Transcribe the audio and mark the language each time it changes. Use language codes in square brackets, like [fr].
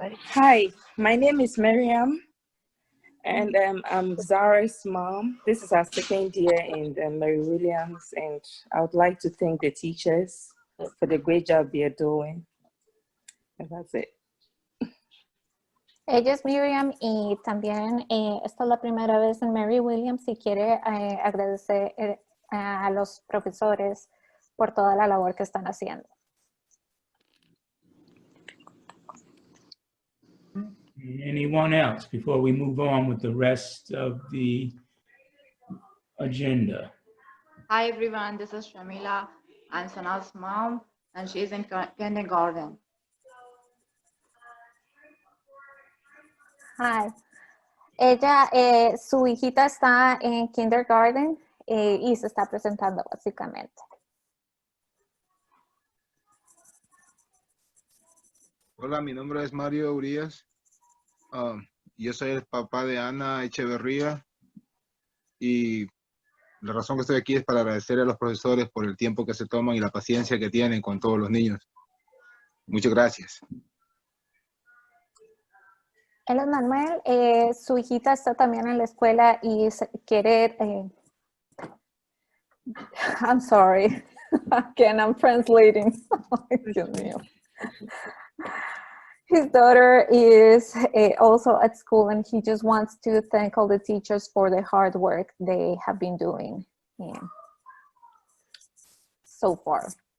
[en] Hi, my name is Miriam, and I'm Zara's mom. This is our second year in Mary Williams, and I would like to thank the teachers for the great job they're doing. And that's it. [es] Ella es Miriam y también esta es la primera vez en Mary Williams y quiere agradecer a los profesores por toda la labor que están haciendo. [en] Anyone else before we move on with the rest of the agenda? Hi everyone, this is Shamila. I'm Sanal's mom and she's in kindergarten. Hi. [es] Ella, su hijita está en kindergarten y se está presentando básicamente. Hola, mi nombre es Mario Urias. Yo soy el papá de Ana Echeverría y la razón que estoy aquí es para agradecer a los profesores por el tiempo que se toman y la paciencia que tienen con todos los niños. Muchas gracias. Él es Manuel, su hijita está también en la escuela y quiere, [en] I'm sorry, again I'm translating. [es] Dios mío. [en] His daughter is also at school and he just wants to thank all the teachers for the hard work they have been doing so far.